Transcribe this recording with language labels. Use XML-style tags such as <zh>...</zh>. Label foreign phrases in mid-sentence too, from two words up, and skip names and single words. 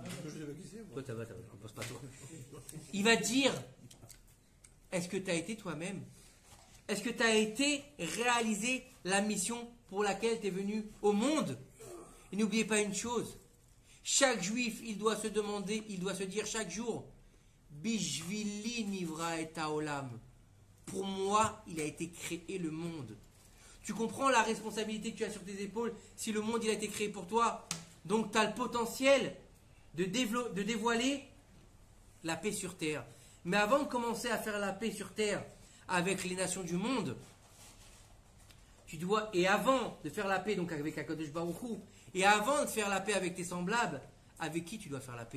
<fr>Toi, ça va, je ne compose pas toi. Il va te dire, est-ce que tu as été toi-même? Est-ce que tu as été réaliser la mission pour laquelle tu es venu au monde? Et n'oubliez pas une chose, chaque juif, il doit se demander, il doit se dire chaque jour,</fr> <he>בשבילי נברא את העולם.</he> <fr>Pour moi, il a été créé le monde. Tu comprends la responsabilité que tu as sur tes épaules si le monde il a été créé pour toi? Donc tu as le potentiel de dévoiler la paix sur terre. Mais avant de commencer à faire la paix sur terre avec les nations du monde, et avant de faire la paix donc avec</fr> <he>הקדוש ברוך הוא,</he> <fr>et avant de faire la paix avec tes semblables, avec qui tu dois faire la paix?</fr>